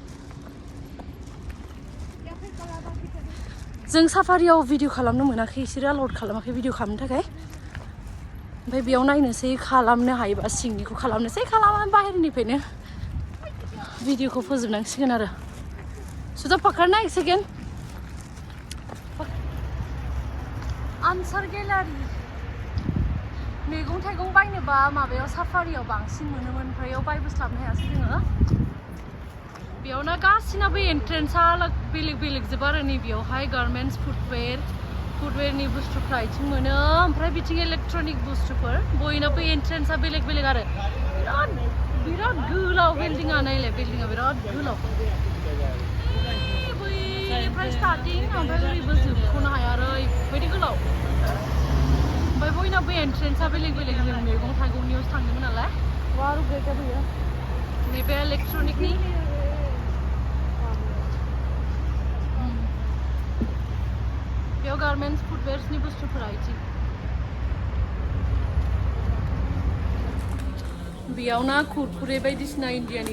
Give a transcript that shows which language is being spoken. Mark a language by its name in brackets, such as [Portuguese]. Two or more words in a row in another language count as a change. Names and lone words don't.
[Bodo] जों साफारियाव भिडिअ खालामनो मोनाखै बिसोरो आलाउड खालामाखै भिडिअ खालामनो थाखाय ओमफ्राय बेयाव नायनोसै खालामनो हायोबा सिंनिखौ खालामनोसै खालामा बाहेरनिफ्रायनो भिडिअखौ फोजोबनांसिगोन आरो सुजा [Hindi] पकड़ना एक सेकेंड [Bodo] आनसार गेलारि मैगं थाइगं बायनोबा माबायाव साफारियाव बांसिन मोनोमोन ओमफ्राय बेयाव बायबोस्लाबनो हायासै जोङो बेयावनो गासिनाबो एन्ट्रेन्सआ बेलेग जोब आरो नैबेयावहाय गारमेन्टस फुटवेरनि बुस्थुफ्रा बिथिं मोनो ओमफ्राय बिथिं इलेक्ट्रनिक बुस्थुफोर बयनाबो एन्ट्रेन्सआ बेलेग आरो बिराद गोलाव बिल्डिंआ नायलाय बिल्डिंआ बिराद गोलाव बैनिफ्राय स्टार्टिं ओमफ्राय ओरैबो जोबख'नो हाया आरो ओरैबायदि गोलाव ओमफ्राय बयनाबो एन्ट्रेन्सआ बेलेग जों मैगं थाइगंनियावसो थांदोंमोन नालाय [Hindi] वाह रुपये भैया [Bodo] नैबे इलेक्ट्रनिकनि बेयाव गारमेन्टस फुटवेर्सनि बुस्थुफोरा बिदि बेयाव ना कुरकुरे बायदिसिना इन्डियानि